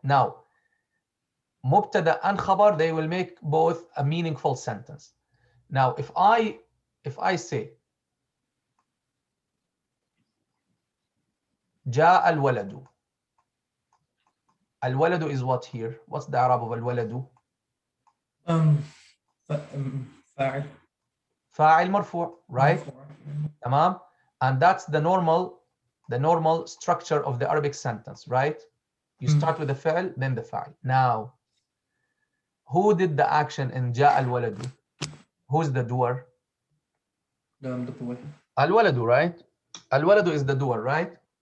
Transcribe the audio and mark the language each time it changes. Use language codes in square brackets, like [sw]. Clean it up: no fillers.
[en] Now, mubtada and khabar, they will make both a meaningful sentence. Now, if I say [ar] جاء الولد. [en] الولد is what here? What's the Arab of الولد? [ar] فاعل. فاعل مرفوع, right? تمام. [en] And that's the normal structure of the Arabic sentence, right? You start with the فعل, then the فاعل. Now, who did the action in [ar] جاء الولد? [en] Who's the doer? The boy. الولد, right? الولد is the doer, right?